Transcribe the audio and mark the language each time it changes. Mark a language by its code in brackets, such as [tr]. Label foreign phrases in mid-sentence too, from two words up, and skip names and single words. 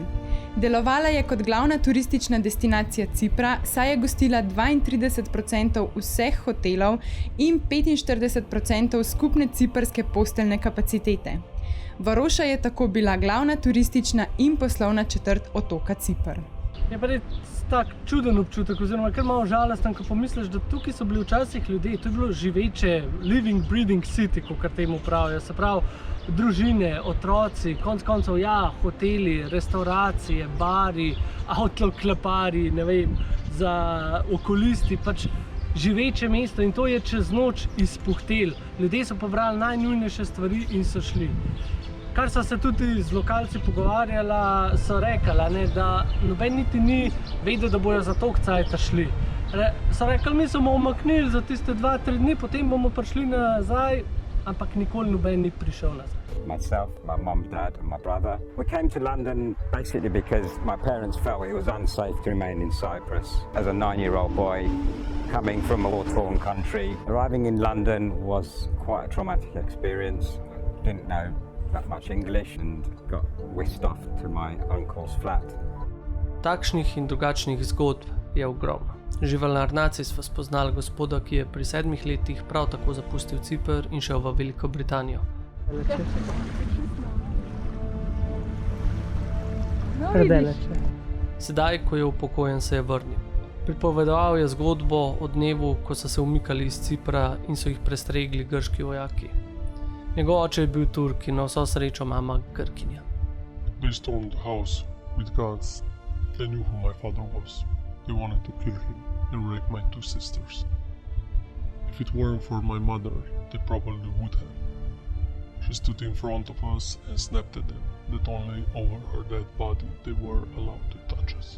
[sl] Delovala je kot glavna turistična destinacija Cipra, saj je gostila 32% vseh hotelov in 45% skupne ciprske posteljne kapacitete. Varoša je tako bila glavna turistična in poslovna četrt otoka Cipr. Je pa res tak čuden občutek, oziroma kar malo žalosten, ko pomisliš, da tukaj so bili včasih ljudje, to je bilo živeče, [en] living, breathing city, [sl] kot temu pravijo, se pravi, družine, otroci, konec koncev, ja, hoteli, restauracije, bari, avtokleparji, ne vem, za okolisti, pač živeče mesto in to je čez noč izpuhtel. Ljudje so pobrali najnujnejše stvari in so šli. Kar so se tudi z lokalci pogovarjala, so rekli, da noben niti ni vedel, da bojo za toliko cajta šli. So rekli, mi smo omaknili za tiste 2-3 dni, potem bomo prišli nazaj, ampak nikoli noben ni prišel nazaj. [en] Myself, my mum, dad and my brother. We came to London basically because my parents felt it was unsafe to remain in Cyprus. As a 9-year-old boy coming from a war-torn country, arriving in London was quite a traumatic experience. Didn't know that much English and got whisked off to my uncle's flat. [sl] Takšnih in drugačnih zgodb je ogromno. Že v Larnaci smo spoznali gospoda, ki je pri 7 letih prav tako zapustil Ciper in šel v Veliko Britanijo. Sedaj, ko je upokojen, se je vrnil. Pripovedoval je zgodbo o dnevu, ko so se umikali iz Cipra in so jih prestregli grški vojaki. Njegov oče je bil Turk in na vso srečo mama Grkinja. [en] They stormed the house with guns. They knew who my father was. They wanted to kill him and rape my 2 sisters. If it weren't for my mother, they probably would have. She stood in front of us and snapped at them that only over her dead body they were allowed to touch us.